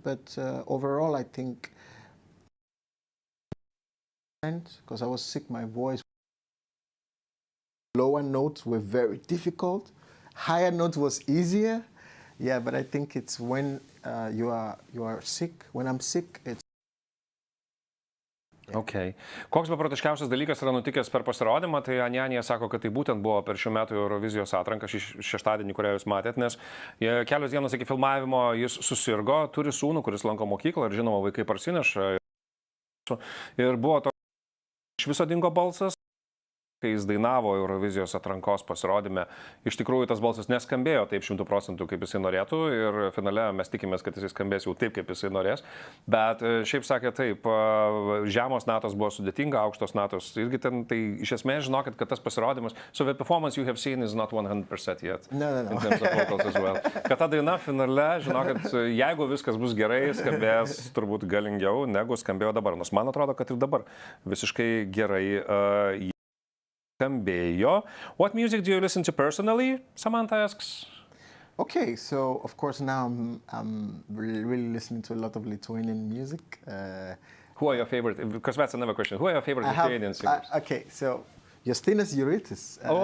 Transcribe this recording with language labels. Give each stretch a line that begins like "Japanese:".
English: But overall, I think because I was sick, my voice. Lower notes were very difficult. Higher notes was easier. Yeah, but I think it's when you are sick. When I'm sick, it's. Okay.
Lithuanian: Koks beprotiškiausias dalykas yra nutikęs per pasirodymą, tai Anyanya sako, kad tai būtent buvo per šių metų Eurovizijos atranką šeštadienį, kurią jūs matėt, nes kelios dienos iki filmavimo jis susirgo, turi sūnų, kuris lanko mokyklą ir žinoma, vaikai parsineša. Ir buvo toks iš viso dingo balsas. Kai jis dainavo Eurovizijos atrankos pasirodyme, iš tikrųjų tas balsas neskambėjo taip 100%, kaip jisai norėtų ir finale mes tikimės, kad jisai skambės jau taip, kaip jisai norės. Bet šiaip sakė taip, žemos natos buvo sudėtinga, aukštos natos irgi ten, tai iš esmės žinokit, kad tas pasirodymas,
English: so the performance you have seen is not 100% yet. No. In terms of vocals as well.
Lithuanian: Kad ta daina finale, žinokit, jeigu viskas bus gerai, skambės turbūt galingiau negu skambėjo dabar. Nors man atrodo, kad ir dabar visiškai gerai skambėjo.
English: What music do you listen to personally? Samantha asks. Okay, so of course now I'm really listening to a lot of Lithuanian music. Who are your favorite? Because that's another question. Who are your favorite Lithuanian singers? Okay, so Justinas Juritis.